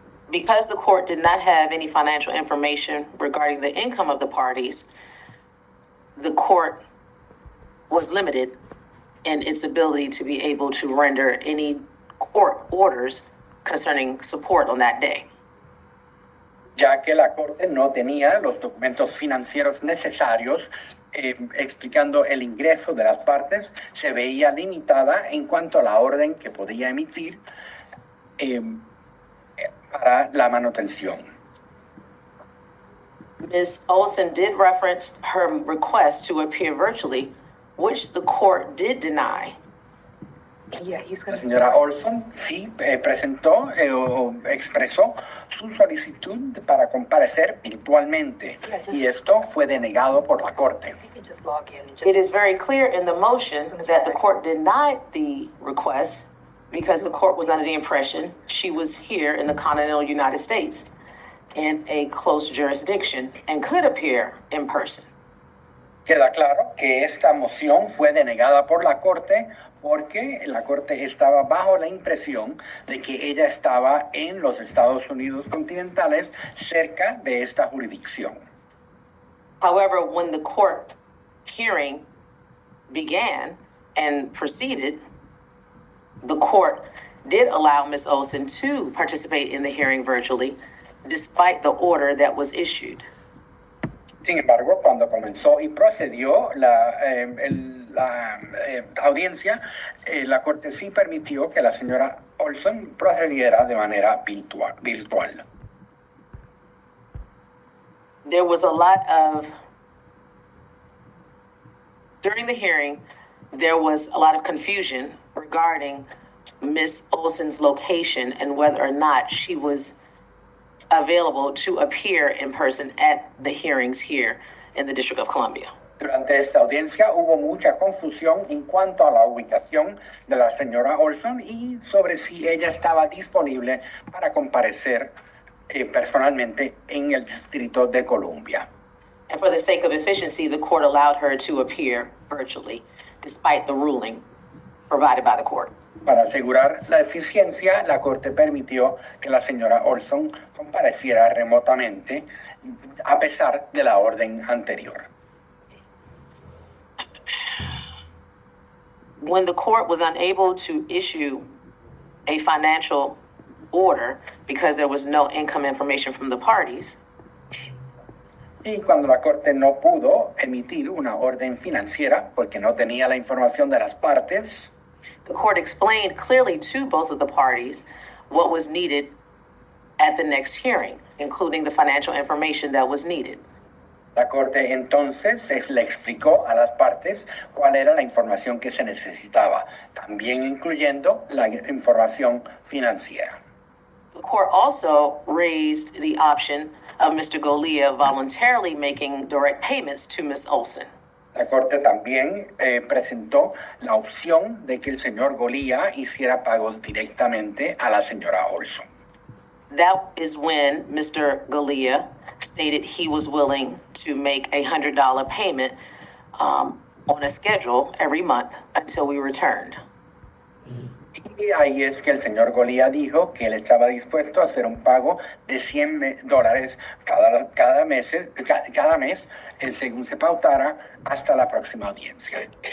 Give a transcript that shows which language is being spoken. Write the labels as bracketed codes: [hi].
[en] Because the court did not have any financial information regarding the income of the parties, the court was limited in its ability to be able to render any court orders concerning support on that day. [es] Ya que la Corte no tenía los documentos financieros necesarios explicando el ingreso de las partes, se veía limitada en cuanto a la orden que podía emitir para la manutención. [en] Ms. Olson did reference her request to appear virtually, which the court did deny. [es] La señora Olson sí presentó o expresó su solicitud para comparecer virtualmente y esto fue denegado por la Corte. [en] It is very clear in the motion that the court denied the request because the court was under the impression she was here in the continental United States in a close jurisdiction and could appear in person. [es] Queda claro que esta moción fue denegada por la Corte porque la Corte estaba bajo la impresión de que ella estaba en los Estados Unidos continentales cerca de esta jurisdicción. [en] However, when the court hearing began and proceeded, the court did allow Ms. Olson to participate in the hearing virtually, despite the order that was issued. [es] Sin embargo, cuando comenzó y procedió la audiencia, la Corte sí permitió que la señora Olson procediera de manera virtual. [en] There was a lot of, during the hearing, there was a lot of confusion regarding Ms. Olson's location and whether or not she was available to appear in person at the hearings here in the District of Columbia. [es] Durante esta audiencia hubo mucha confusión en cuanto a la ubicación de la señora Olson y sobre si ella estaba disponible para comparecer personalmente en el Distrito de Columbia. [en] And for the sake of efficiency, the court allowed her to appear virtually, despite the ruling provided by the court. [es] Para asegurar la eficiencia, la Corte permitió que la señora Olson compareciera remotamente a pesar de la orden anterior. [en] When the court was unable to issue a financial order because there was no income information from the parties, [es] y cuando la Corte no pudo emitir una orden financiera porque no tenía la información de las partes, [en] the court explained clearly to both of the parties what was needed at the next hearing, including the financial information that was needed. [es] La Corte entonces le explicó a las partes cuál era la información que se necesitaba, también incluyendo la información financiera. [en] The court also raised the option of Mr. Golia voluntarily making direct payments to Ms. Olson. [es] La Corte también presentó la opción de que el señor Golía hiciera pagos directamente a la señora Olson. [en] That is when Mr. Golia stated he was willing to make a $100 payment on a schedule every month until we returned. [es] Y ahí es que el señor Golía dijo que él estaba dispuesto a hacer un pago de $100 cada mes, según se pautara, hasta la próxima audiencia.